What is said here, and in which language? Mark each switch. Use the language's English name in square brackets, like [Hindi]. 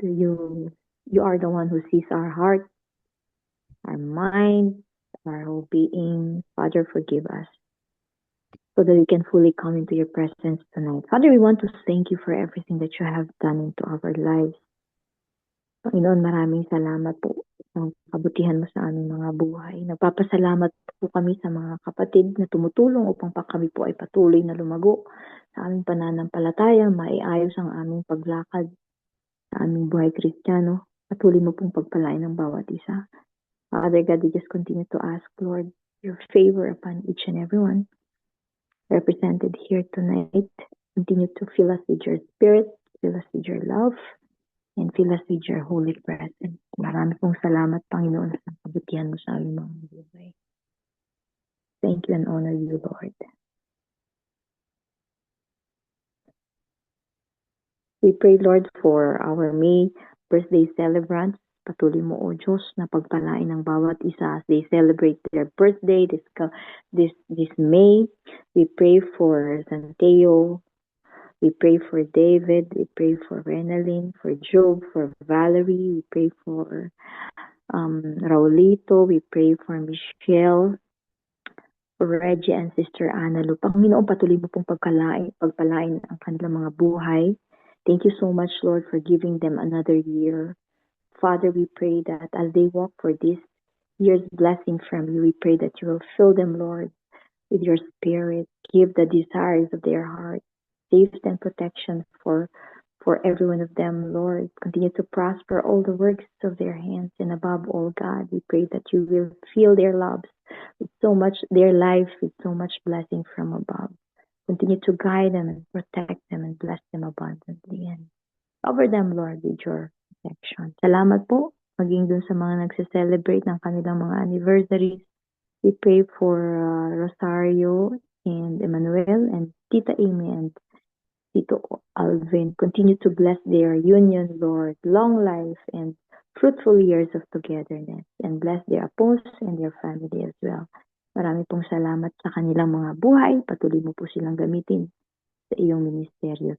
[English] You are the one who sees our heart, our mind, our whole being. Father, forgive us so that we can fully come into your presence tonight. Father, we want to thank you for everything that you have done into our lives. [Filipino] Panginoon, maraming salamat po sa kabutihan mo sa aming mga buhay. Nagpapasalamat po kami sa mga kapatid na tumutulong upang kami po ay patuloy na lumago sa aming pananampalataya, maiayos ang aming paglakad sa aming buhay Kristiyano. Patuloy mo pong pagpalain ng bawat isa. [English] Father God, we just continue to ask, Lord, your favor upon each and every one represented here tonight. Continue to fill us with your spirit, fill us with your love, and fill us with your holy presence. [Filipino] Marami pong salamat, Panginoon, sa kabutihan mo sa aming mga buhay. [English] Thank you and honor you, Lord. We pray, Lord, for our May birthday celebrants. [Filipino] Patuloy mo, O Diyos, na pagpalain ng bawat isa [English] as they celebrate their birthday this May. We pray for Santeo. We pray for David. We pray for Renalyn, for Job, for Valerie. We pray for Raulito. We pray for Michelle, for Reggie and Sister Anna Lu. [Filipino] Panginoon, patuloy mo pong pagpalain ang kanilang mga buhay. [English] Thank you so much, Lord, for giving them another year. Father, we pray that as they walk for this year's blessing from you, we pray that you will fill them, Lord, with your spirit. Give the desires of their heart, safety and protection for every one of them, Lord. Continue to prosper all the works of their hands. And above all, God, we pray that you will fill their lives with so much blessing from above. Continue to guide them and protect them and bless them abundantly. And cover them, Lord, with your protection. [Filipino] Salamat po, maging dun sa mga nagse-celebrate ng kanilang mga anniversaries. [English] We pray for Rosario and Emmanuel and Tita Amy and Tito Alvin. Continue to bless their union, Lord. Long life and fruitful years of togetherness. And bless their apostles and their family as well. [Filipino] Marami pong salamat sa kanilang mga buhay. Patuloy mo po silang gamitin sa iyong ministeryo.